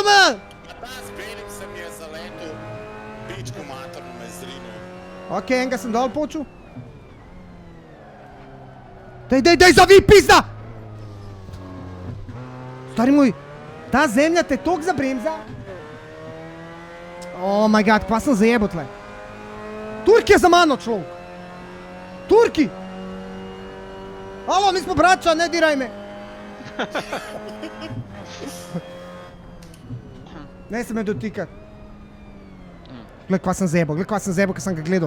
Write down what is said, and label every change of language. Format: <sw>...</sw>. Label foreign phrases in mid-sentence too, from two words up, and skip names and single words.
<sl>Ta s belim sem je zaletel, pičko materno me zrinil. Ok, enega sem dol počul. Dej, zavi, pizda! Stari moj, ta zemlja te tok zabremza.</sl> <en>Oh my god,</en> <sl>kva sem zajebal tle. Turk je za mano, človek. Turki!</sl> <hr>Alo, mi smo braća, ne diraj me.</hr> <sl>Ne se me dotikat. Gled, kva sem zajebal, kad sem ga gledal.</sl>